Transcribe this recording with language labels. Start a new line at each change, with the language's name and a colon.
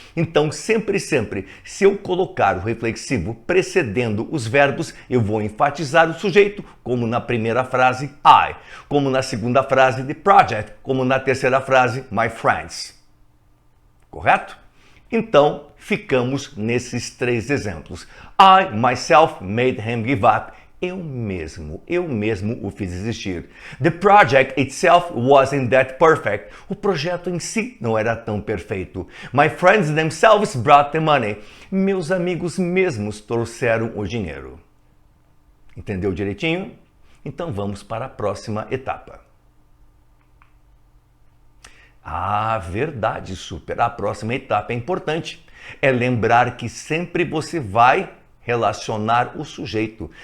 Portuguese: Então, sempre, se eu colocar o reflexivo precedendo os verbos, eu vou enfatizar o sujeito, como na primeira frase, I, como na segunda frase, the project, como na terceira frase, my friends. Correto? Então, ficamos nesses três exemplos.
English: I, myself, made him give up.
Portuguese: Eu mesmo o fiz existir.
English: The project itself wasn't that perfect.
Portuguese: O projeto em si não era tão perfeito.
English: My friends themselves brought the money.
Portuguese: Meus amigos mesmos trouxeram o dinheiro. Entendeu direitinho? Então vamos para a próxima etapa. Ah, verdade, super. A próxima etapa é importante. É lembrar que sempre você vai relacionar o sujeito.